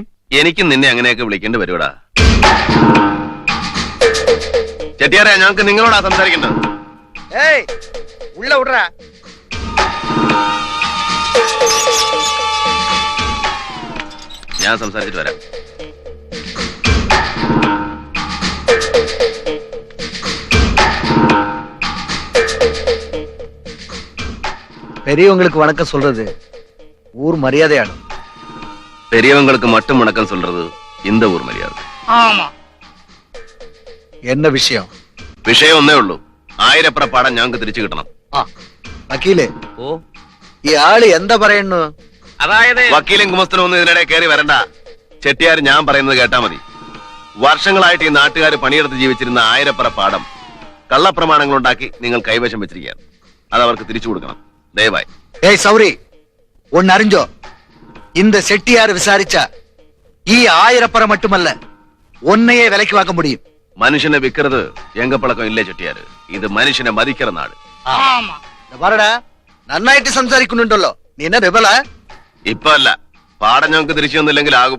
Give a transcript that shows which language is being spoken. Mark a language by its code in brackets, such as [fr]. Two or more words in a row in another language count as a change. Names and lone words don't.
[ml] എനിക്കും നിന്നെ അങ്ങനെയൊക്കെ വിളിക്കേണ്ടി വരുവടാ. ചെട്ടിയാരെ, ഞങ്ങൾക്ക് നിങ്ങളോടാ സംസാരിക്കേണ്ടത്. ഏയ് ഉള്ള വിടറാ. ഞാൻ സംസാരിച്ചിട്ട് വരാം. [ta] பெரியவங்களுக்கு வணக்கம் சொல்றது ஊர் மரியாதைയാണ്. பெரியவங்களுக்கு மட்டும் வணக்கம் சொல்றது இந்த ஊர் மரியாதை. ஆமா. என்ன விஷயம்? [ml] വിഷയം ഒന്നേ ഉള്ളൂ. 1000 പറ പാടം ഞങ്ങൾക്ക് തിരിച്ചു കിട്ടണം. ആ വക്കീല്, ഓ, ഈ ആള് എന്താ പറയുന്നു? അതായത് വക്കീലും കുമസ്തനും ഒന്നും ഇതിനിടെ കയറി വരണ്ട. ചെട്ടിയാർ ഞാൻ പറയുന്നത് കേട്ടാ മതി. വർഷങ്ങളായിട്ട് ഈ നാട്ടുകാർ പണിയെടുത്ത് ജീവിച്ചിരുന്ന 1000 പറ പാടം കള്ളപ്രമാണങ്ങൾ ഉണ്ടാക്കി നിങ്ങൾ കൈവശം വെച്ചിരിക്കുകയാണ്. അത് അവർക്ക് തിരിച്ചു കൊടുക്കണം, ദയവായി. [ta] ஏய் சௌரி, ஒன்னு அறிஞ்சோ, இந்த செட்டியார் விசாரிச்சா [ml] ഈ 1000 പറ [ta] மட்டுமல்ல [ml] ഒന്നയെ വിലക്ക് വാങ്ങാൻ [ta] முடியும். [ml] മനുഷ്യനെ വിൽക്കരുത് എങ്കപ്പളക്കം ഇല്ലേ ചെട്ടിയാര്. ഇത് മനുഷ്യനെ മതിക്കുന്ന നാട്. [ta] ஆமா. [ml] പറടാ, നന്നായിട്ട് സംസാരിക്കുന്നുണ്ടല്ലോ. നീ എന്നാ റിബലാ? ഇപ്പൊ അല്ല, പാടം ഞങ്ങൾക്ക് തിരിച്ചു തന്നില്ലെങ്കിൽ ആകും.